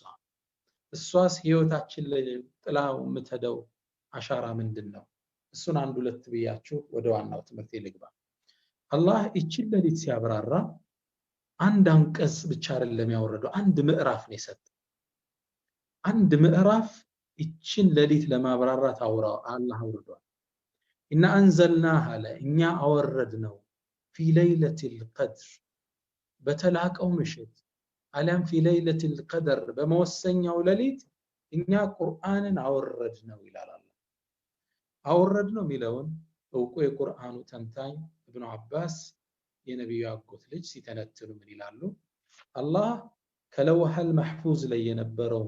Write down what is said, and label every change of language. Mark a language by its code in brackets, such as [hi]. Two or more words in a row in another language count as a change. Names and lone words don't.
[am] እሷስ ህይወታችን ላይ ጥላው ምተደው አሻራ ምንድነው እሱን አንድ ሁለት ብያችሁ ወደ ዋናው ትምህርት ልግባ አላህ እቺን ሌሊት ሲያብራራ አንድ አንቀጽ ብቻ አይደለም ያወረደው አንድ ምዕራፍ ነው የሰጠው አንድ ምዕራፍ እቺን ሌሊት ለማብራራት አላህ አውርዷል [ar] إن أنزلناها [am] እኛ አወረድነው [ar] في ليلة القدر [am] በተላቀው ምሽት አለም [ar] في ليلة القدر [am] በመወሰኛው ሌሊት እኛ ቁርአንን አወረድነው ይላል አላህ አወረድነው ሚለውን እውቁ የቁርአኑ ተንታኝ ኢብኑ አባስ የነብዩ አጎት ልጅ ሲተነትኑ ምን ይላሉ አላህ ከለውሐል መሕፉዝ ላይ የነበረው